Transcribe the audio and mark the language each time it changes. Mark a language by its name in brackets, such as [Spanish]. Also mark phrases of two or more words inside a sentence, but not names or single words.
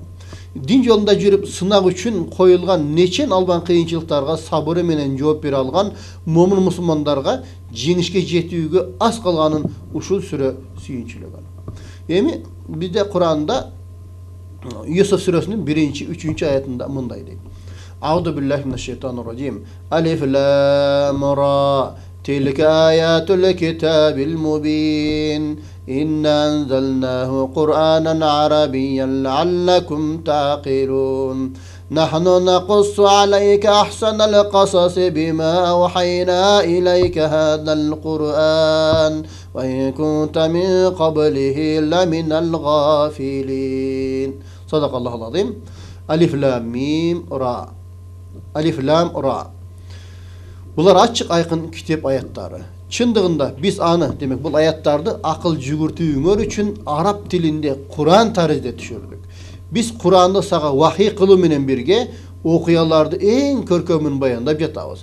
[Kyrgyz] Дин жолунда жүрүп сынак үчүн коюлган нечен албан кыйынчылыктарга сабыры менен жооп бере алган момун мусулмандарга жеңишке жетүүгө аз калганын ушул сүрө сүйүнчүлөгөн. Эми бизде Куранда Юсуф сүрөсүнүн 1-3 аятында мындай дейт. [Arabic] أعوذ بالله من الشيطان الرجيم ألف لام را تلك آيات الكتاب المبين إنا أنزلناه قرآنا عربيا لعلكم تعقلون نحن نقص عليك أحسن القصص بما أوحينا إليك هذا القرآن وإن كنت من قبله لمن الغافلين صدق الله العظيم ألف لام ميم را ألف لام را. [Kyrgyz] Булар ачык айкын китеп аяттары. Чындыгында биз аны, демек бул аяттарды акыл жүгүртүүңөр үчүн араб тилинде Куран таризде түшүрдүк. Биз Куранды сага вахий кылуу менен бирге окуяларды эң көркөмүн баяндап жатабыз.